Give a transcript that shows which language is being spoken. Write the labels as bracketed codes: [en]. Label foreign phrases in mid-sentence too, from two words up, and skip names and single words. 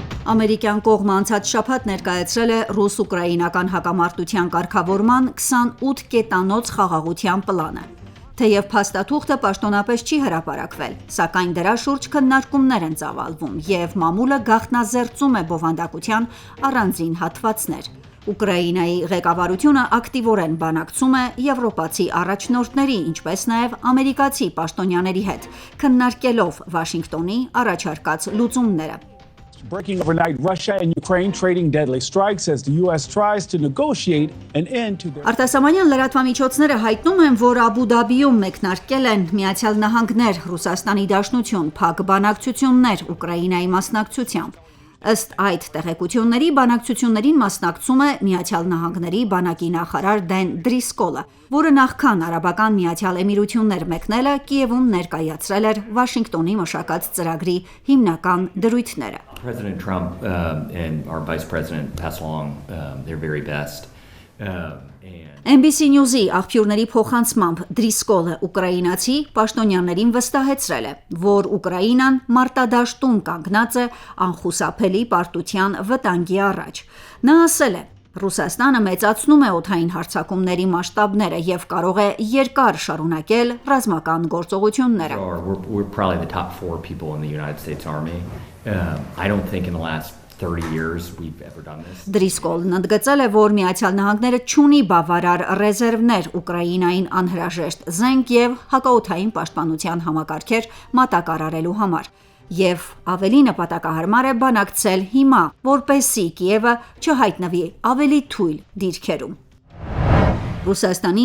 [hy] Ամերիկյան կողմը անցած շաբաթ ներկայացրել է ռուս-ուկրաինական հակամարտության կարգավորման 28 կետանոց խաղաղության պլանը։ Թեև փաստաթուղթը պաշտոնապես չի հրապարակվել, սակայն դրա շուրջ քննարկումներ են ծավալվում և մամուլը գաղտնազերծում է բովանդակության առանձին հատվածներ։ Ուկրաինայի ղեկավարությունը ակտիվորեն բանակցում է եվրոպացի առաջնորդների, ինչպես նաև ամերիկացի պաշտոնյաների հետ, քննարկելով Վաշինգտոնի առաջարկած լուծումները։ [en] Breaking overnight, Russia and Ukraine trading deadly strikes as the US tries to negotiate an end to their [hy] Արտասահմանյան լրատվամիջոցները հայտնում են, որ Աբու Դաբիում մեկնարկել են Միացյալ Նահանգներ, Ռուսաստանի Դաշնություն, փակ բանակցություններ Ուկրաինայի մասնակցությամբ։ Ըստ այդ տեղեկությունների, բանակցություններին մասնակցում է Միացյալ Նահանգների բանակի նախարար Դեն Դրիսկոլը, որը նախքան Արաբական Միացյալ Էմիրություններ մեկնելը Կիևում ներկայացրել էր Վաշինգտոնի մշակած ծրագրի հիմնական դրույթները։ [en] President Trump and our Vice President pass along their very best. [hy] NBC News-ի աղբյուրների փոխանցմամբ Դրիսկոլը ուկրաինացի պաշտոնյաներին վստահեցրել է, որ Ուկրաինան մարտադաշտում կանգնած է անխուսափելի պարտության վտանգի առաջ։ Նա ասել է. Ռուսաստանը մեծացնում է օդային հարձակումների մասշտաբները և կարող է երկար շարունակել ռազմական գործողությունները։ [en] We're probably the top 4 people in the United States Army. I don't think in the last 30 years we've ever done this. [hy] Դրիսկոլն ընդգծել է, որ Միացյալ Նահանգները չունի բավարար ռեզերվներ Ուկրաինային անհրաժեշտ զենք և հակաօդային պաշտպանության համակարգեր մատակարարելու համար, և ավելի նպատակահարմար է բանակցել հիմա, որպեսզի Կիևը չհայտնվի ավելի թույլ դիրքերում։ Ռուսաստանի